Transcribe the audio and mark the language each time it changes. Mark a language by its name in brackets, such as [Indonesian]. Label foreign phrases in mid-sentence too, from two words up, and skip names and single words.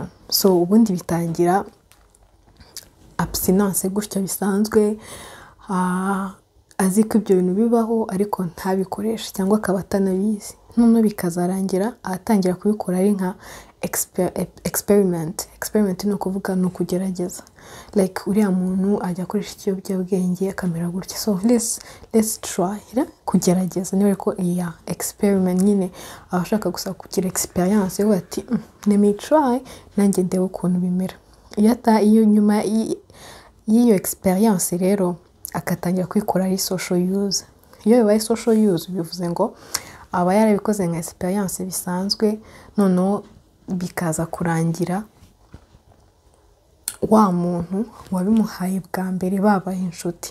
[Kinyarwanda] So ubundi bitangira abstinence gutyo bisanzwe, azi ko ibyo bintu bibaho ariko ntabikoreshe, cyangwa akaba atanabizi. None bikazarangira atangira kubikora ari nka experiment no kuvuga no kugerageza. Like uriya muntu ajya akoresha ikiyobyabwenge akamera gutya, [English] so let's try kugerageza. [Kinyarwanda] Niwe ko experiment nyine abashaka gusa kugira experience yo ati [English] let me try [Kinyarwanda] nanjye ndebe ukuntu bimera. Iyo nyuma y'iyo experience rero akatangira kwikora ari [English] social use. [Kinyarwanda] Iyo bibaye [English] social use [Kinyarwanda] bivuze ngo aba yarabikoze nka experience bisanzwe, noneho bikaza kurangira wa muntu wabimuhaye bwa mbere babaye inshuti.